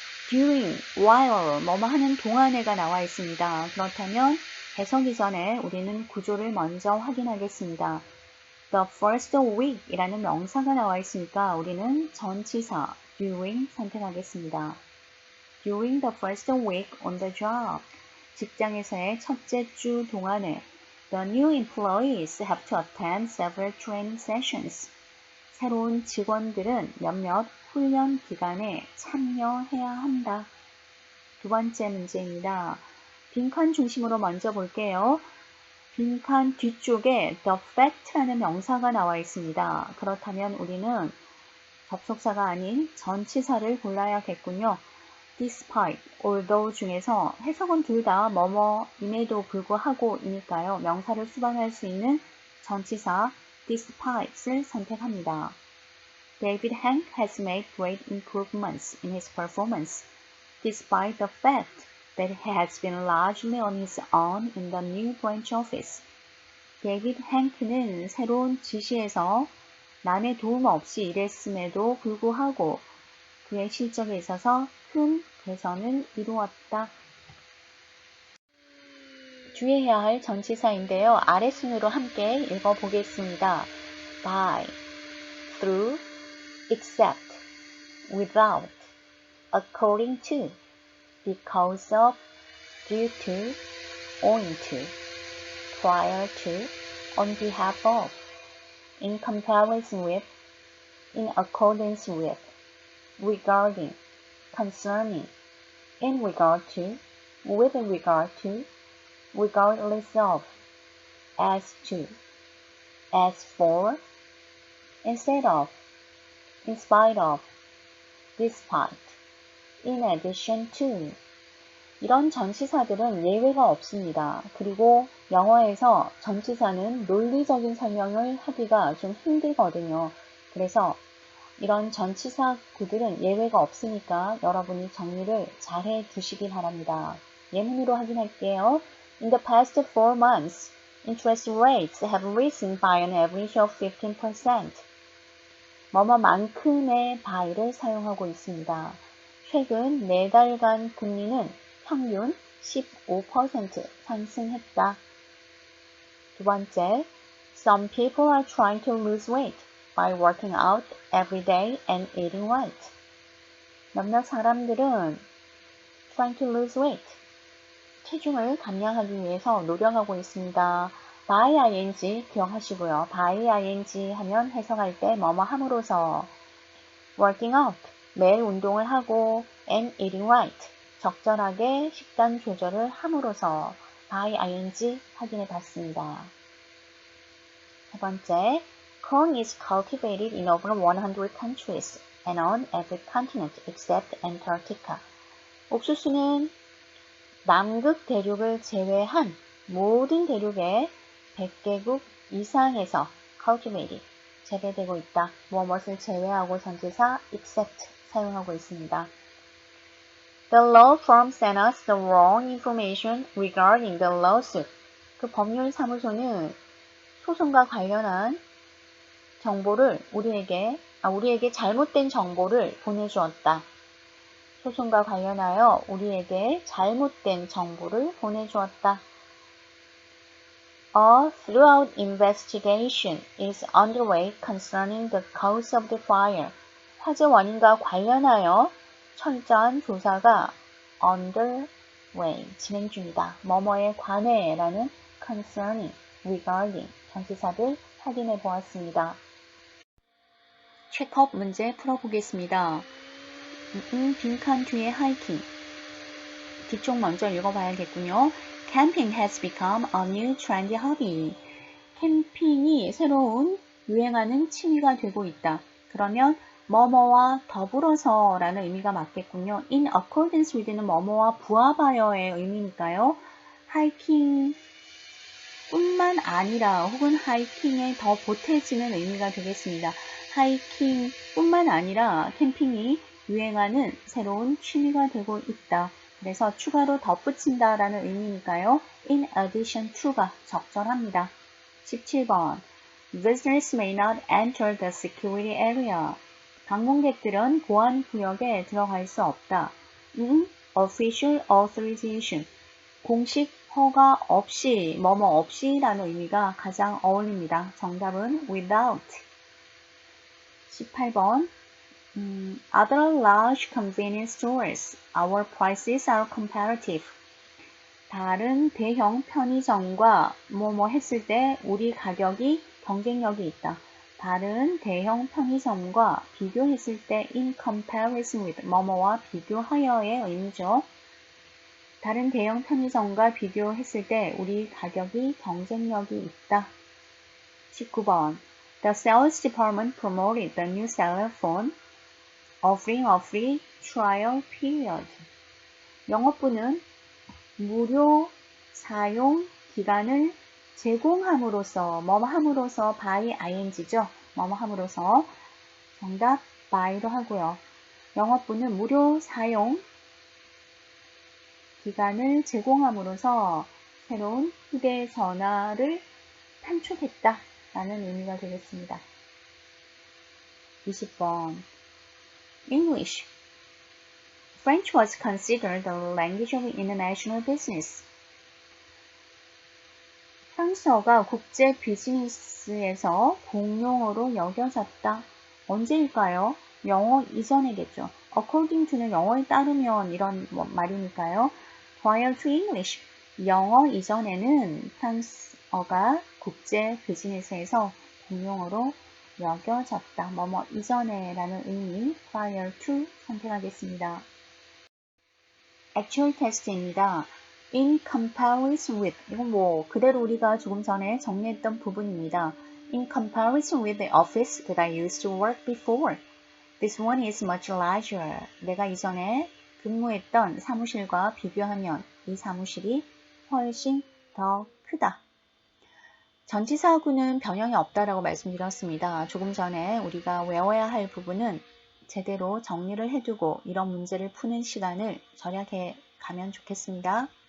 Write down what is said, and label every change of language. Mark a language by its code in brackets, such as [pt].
[ko] during, while, 뭐뭐 하는 동안에가 나와 있습니다. 그렇다면 해석 이전에 우리는 구조를 먼저 확인하겠습니다. The first week 이라는 명사가 나와 있으니까 우리는 전치사 during 선택하겠습니다. [en] During the first week on the job, [ko] 직장에서의 첫째 주 동안에 [en] The new employees have to attend several training sessions. [ko] 새로운 직원들은 몇몇 훈련 기간에 참여해야 한다. 두 번째 문제입니다. 빈칸 중심으로 먼저 볼게요. 빈칸 뒤쪽에 the fact라는 명사가 나와 있습니다. 그렇다면 우리는 접속사가 아닌 전치사를 골라야겠군요. despite, although 중에서 해석은 둘 다 뭐뭐임에도 불구하고이니까요. 명사를 수반할 수 있는 전치사 despite을 선택합니다. [en] David Hank has made great improvements in his performance, despite the fact that he has been largely on his own in the new branch office. [ko] 데이비드 행크는 새로운 지시에서 남의 도움 없이 일했음에도 불구하고 그의 실적에 있어서 큰 개선을 이루었다. 주의해야 할 전치사인데요. 아래순으로 함께 읽어보겠습니다. [en] by, through, except, without, according to, because of, due to, owing to, prior to, on behalf of, in comparison with, in accordance with, regarding, concerning, in regard to, with regard to, regardless of, as to, as for, instead of, in spite of, despite, in addition to. [ko] 이런 전치사들은 예외가 없습니다. 그리고 영어에서 전치사는 논리적인 설명을 하기가 좀 힘들거든요. 그래서 이런 전치사 구들은 예외가 없으니까 여러분이 정리를 잘 해두시기 바랍니다. 예문으로 확인할게요. [en] In the past 4 months, interest rates have risen by an average of 15%. [ko] 뭐뭐만큼의 by를 사용하고 있습니다. 최근 4달간 금리는 평균 15% 상승했다. 두 번째, [en] some people are trying to lose weight by working out every day and eating right. [ko] 몇몇 사람들은 [en] trying to lose weight, [ko] 체중을 감량하기 위해서 노력하고 있습니다. by ing 기억하시고요. by ing 하면 해석할 때 뭐뭐 함으로써 working out, 매일 운동을 하고 [en] and eating right, [ko] 적절하게 식단 조절을 함으로써 by ing 확인해 봤습니다. 세 번째, [en] corn is cultivated in over 100 countries and on every continent except Antarctica. [ko] 옥수수는 남극 대륙을 제외한 모든 대륙의 100개국 이상에서 cultivated, 재배되고 있다. 무엇을 제외하고 전치사 except 사용하고 있습니다. [en] The law firm sent us the wrong information regarding the lawsuit. [ko] 그 법률 사무소는 소송과 관련한 정보를 우리에게 잘못된 정보를 보내주었다. 소송과 관련하여 우리에게 잘못된 정보를 보내주었다. [en] A thorough investigation is underway concerning the cause of the fire. [ko] 화재 원인과 관련하여 철저한 조사가 underway, 진행 중이다. 뭐뭐에 관해라는 concerning, regarding 전치사들 확인해 보았습니다. 체크업 문제 풀어보겠습니다. 빈칸 뒤에 하이킹. 뒤쪽 먼저 읽어봐야겠군요. [en] Camping has become a new trendy hobby. [ko] 캠핑이 새로운 유행하는 취미가 되고 있다. 그러면 뭐뭐와 더불어서 라는 의미가 맞겠군요. In accordance with는 뭐뭐와 부합하여의 의미니까요. 하이킹 뿐만 아니라 혹은 하이킹에 더 보태지는 의미가 되겠습니다. 하이킹 뿐만 아니라 캠핑이 유행하는 새로운 취미가 되고 있다. 그래서 추가로 덧붙인다 라는 의미니까요. In addition to가 적절합니다. 17번. [en] Visitors may not enter the security area. [ko] 방문객들은 보안 구역에 들어갈 수 없다. [en] Official authorization. [ko] 공식 허가 없이, 뭐뭐 없이 라는 의미가 가장 어울립니다. 정답은 without. 18번. [en] Other large convenience stores, our prices are comparative. [ko] 다른 대형 편의점과 뭐뭐 했을 때 우리 가격이 경쟁력이 있다. 다른 대형 편의점과 비교했을 때 [en] in comparison with [ko] 뭐뭐와 비교하여의 의미죠. 다른 대형 편의점과 비교했을 때 우리 가격이 경쟁력이 있다. 19번. [en] The sales department promoted the new cellular phone, offering a free trial period. [ko] 영업부는 무료 사용 기간을 제공함으로써 뭐뭐함으로써 by ing죠. 뭐뭐함으로써 정답 by로 하고요. 영업부는 무료 사용 기간을 제공함으로써 새로운 휴대전화를 판촉했다 라는 의미가 되겠습니다. [en] 20번 English French was considered the language of international business. [ko] 프랑스어가 국제 비즈니스에서 공용어로 여겨졌다. 언제일까요? 영어 이전이겠죠. According to는 영어에 따르면 이런 말이니까요. [en] Prior to English, [ko] 영어 이전에는 프랑스어가 국제 비즈니스에서 공용어로 여겨졌다. 뭐뭐 이전에 라는 의미 prior to 선택하겠습니다. Actual test입니다. In comparison with, 이건 그대로 우리가 조금 전에 정리했던 부분입니다. [en] In comparison with the office that I used to work before, this one is much larger. [ko] 내가 이전에 근무했던 사무실과 비교하면 이 사무실이 훨씬 더 크다. 전치사하고는 변형이 없다라고 말씀드렸습니다. 조금 전에 우리가 외워야 할 부분은 제대로 정리를 해두고 이런 문제를 푸는 시간을 절약해 가면 좋겠습니다.